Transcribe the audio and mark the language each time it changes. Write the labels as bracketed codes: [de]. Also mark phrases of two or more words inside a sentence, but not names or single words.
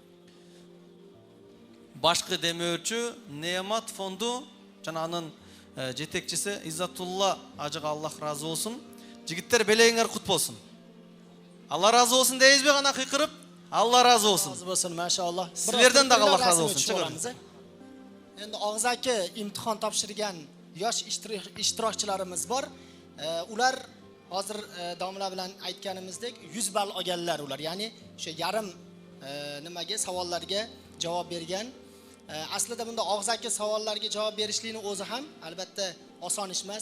[ky] Башкы демөөрчү Неамат фонду жана анын жетекчиси Иззатулла ажыга Аллах разы болсун. Жигиттер белегиңер кут болсун. Алла разы болсун дейбизби гана кыйкырып? Алла разы болсун. Разы болсун, машалла. Силерден да Аллах разы болсун. Чыгырыңыз. [uz] Endi og'zaki imtihon topshirgan yosh ishtirokchilarimiz bor. Ular hozir domla bilan aytganimizdek 100 ball olganlar ular. Ya'ni o'sha yarim nimaga savollarga javob bergan. Aslida bunda og'zaki savollarga javob berishlikni o'zi ham albatta oson ish emas.